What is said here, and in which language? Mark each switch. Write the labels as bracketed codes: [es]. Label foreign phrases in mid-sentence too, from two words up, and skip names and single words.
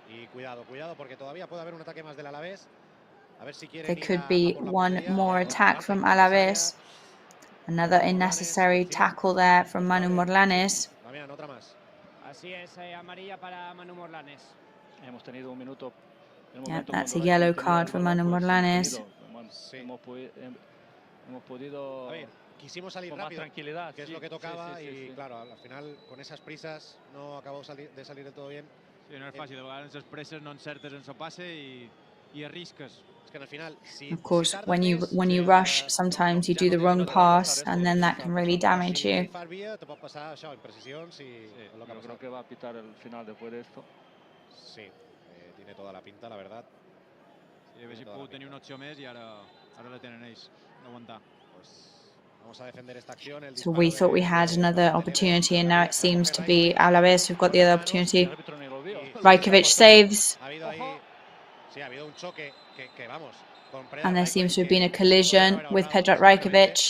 [en] There could be one more attack from Alavés. Another unnecessary tackle there from Manu Morlanes. Yeah, that's a yellow card for Manu Morlanes. [es] Quisimos salir rápido, que es lo que tocaba, y claro, al final con esas prisas no acabó de salir del todo bien. [ca] Sí, no és fàcil, de vegades les presses no encertes en el passe i arrisques. [en] Of course, when you rush, sometimes you do the wrong pass, and then that can really damage you. [es] Creo que va a pitar el final después de esto. Sí, tiene toda la pinta, la verdad. [ca] Sí, haguessin pogut tenir una opció més i ara la tenen ells d'aguantar. [en] So we thought we had another opportunity, and now it seems to be Alavés who've got the other opportunity. Rajkovic saves. And there seems to have been a collision with Pedro Rajkovic.